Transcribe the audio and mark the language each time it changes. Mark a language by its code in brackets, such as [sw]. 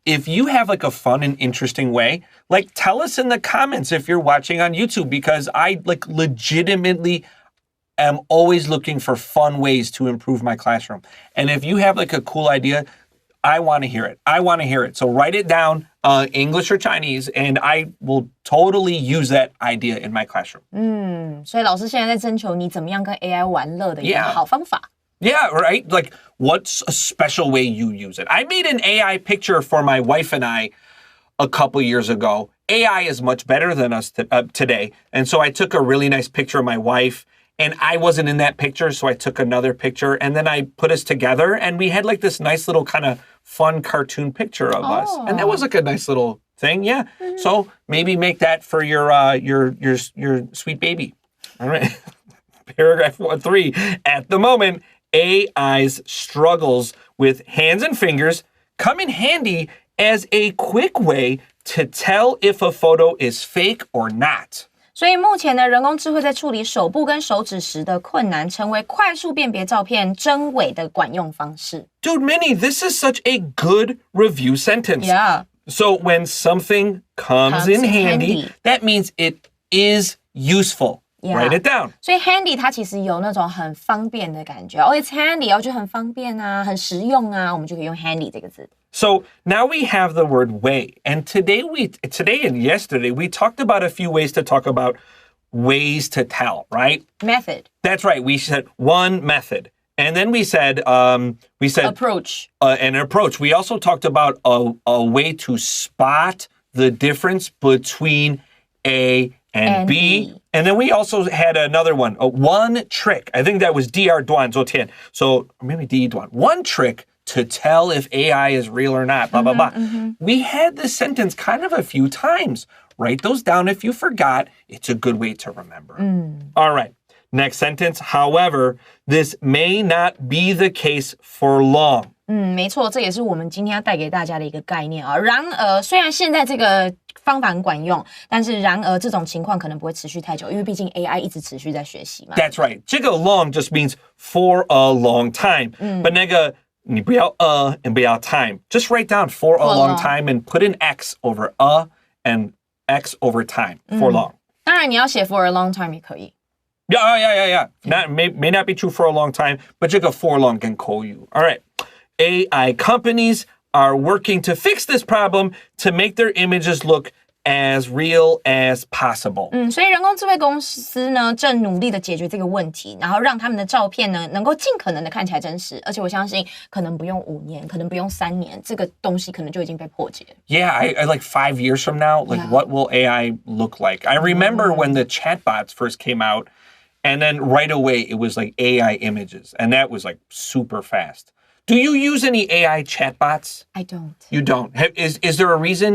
[en] If you have like a fun and interesting way, like tell us in the comments if you're watching on YouTube, because I like legitimately am always looking for fun ways to improve my classroom. And if you have like a cool idea, I want to hear it. I want to hear it. So write it down, English or Chinese, and I will totally use that idea in my classroom. [zh] 所以老师现在在征求你怎么样跟 AI 玩乐的一个好方法。 [en] Yeah, right? Like, what's a special way you use it? I made an AI picture for my wife and I a couple years ago. AI is much better than us today. And so I took a really nice picture of my wife, and I wasn't in that picture, so I took another picture, and then I put us together, and we had like this nice little kind of fun cartoon picture of us. And that was like a nice little thing, yeah. So maybe make that for your sweet baby. All right. Paragraph 3. At the moment, AI's struggles with hands and fingers come in handy as a quick way to tell if a photo is fake or not. [zh] 所以目前呢，人工智慧在处理手部跟手指时的困难，成为快速辨别照片真伪的管用方式。 [en] Dude, Minnie, this is such a good review sentence. Yeah. So when something comes in handy, that means it is useful. Yeah. Write it down. [zh] 所以 handy 它其实有那种很方便的感觉。 [en] It's handy， [zh] 我觉得很方便啊，很实用啊，我们就可以用 handy 这个字。 [en] So now we have the word way. And today and yesterday, we talked about a few ways to talk about ways to tell, right? Method. That's right. We said one method. And then we said approach. An approach. We also talked about a way to spot the difference between A and B. And then we also had another one, one trick. I think that was [zh] 第二段昨天. [en] So maybe [zh] 第一段. [en] One trick to tell if AI is real or not, blah, blah, blah. We had this sentence kind of a few times. Write those down if you forgot. It's a good way to remember. All right. Next sentence. However, this may not be the case for long. [zh] 没错，这也是我们今天要带给大家的一个概念啊。然而，虽然现在这个方法很管用，但是然而这种情况可能不会持续太久，因为毕竟 AI 一直持续在学习嘛。 [en] That's right. [zh] 这个 [en] long just means for a long time. But [zh] 那个你不要 [en] and [zh] 不要 time. [en] Just write down for a long time and put an X over and X over time for long. [zh] 当然，你要写 [en] for a long time [zh] 也可以。 [en] Yeah. May not be true for a long time, but [zh] 这个 [en] for long [zh] 跟口语. [en] All right. AI companies are working to fix this problem to make their images look as real as possible. [zh] 所以人工智慧公司呢，正努力的解决这个问题，然后让他们的照片呢，能够尽可能的看起来真实。而且我相信，可能不用5年，可能不用3年，这个东西可能就已经被破解。 [en] Yeah, I like 5 years from now, like what will AI look like? I remember when the chatbots first came out, and then right away it was like AI images, and that was like super fast. Do you use any AI chatbots? I don't. You don't. Is there a reason?